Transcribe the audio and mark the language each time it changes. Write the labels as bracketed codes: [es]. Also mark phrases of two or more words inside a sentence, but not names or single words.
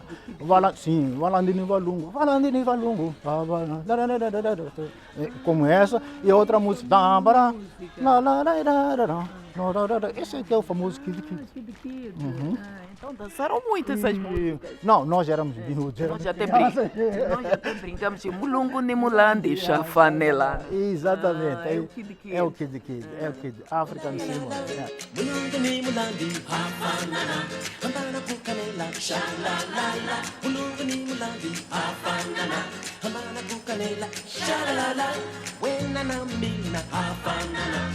[pt] Sim, Valandini Valungo, como essa, e outra música. Esse aqui é o famoso Kid Kid. Uhum. Então dançaram muito essas músicas. Não, nós éramos miúdos. Nós já até brincamos de [ts] mulungu ni mulandi, chafanela. [pt] Exatamente. É o Kid Kid. É o Kid Kid. É o Kid. African Simon. [ts] Mulungu ni mulandi, hafanana. Hambana bukanela, shalalala. Mulungu ni mulandi, hafanana. Hambana bukanela, shalalala. Wena na mina, hafanana.